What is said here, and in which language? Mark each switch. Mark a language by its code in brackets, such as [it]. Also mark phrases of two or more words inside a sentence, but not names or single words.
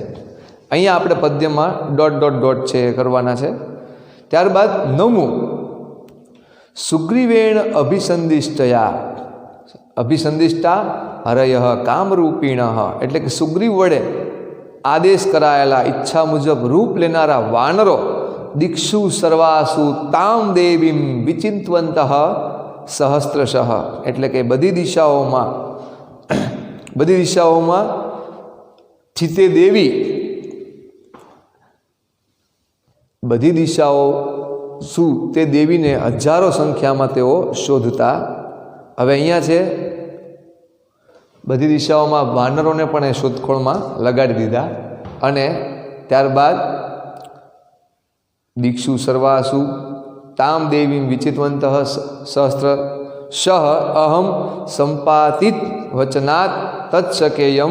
[gu] અહીંયા આપણે પદ્યમાં ... છે કરવાના છે. [sa] ત્યારબાદ 9મું. सुग्रीवेण अभिसंधिष्टा हरयः कामरूपिण. [gu] એટલે કે સુગ્રીવ વડે આદેશ કરાયેલા ઈચ્છા મુજબ રૂપ લેનારા વાનરો [sa] दिक्षु सर्वासु ताम देवीम विचिंतवंतः सहस्त्रशः [gu] એટલે કે બધી દિશાઓમાં ચિતે દેવી બધી દિશાઓ શું તે દેવીને હજારો સંખ્યામાં તેઓ શોધતા. હવે અહીંયા છે બધી દિશાઓમાં વાનરોને પણ એ શોધખોળમાં લગાડી દીધા અને ત્યારબાદ [sa] दीक्षु सर्वासु ताम देवीम विचितवंत सहस्त्र शह अहम संपातित वचनात तत्शकेयम.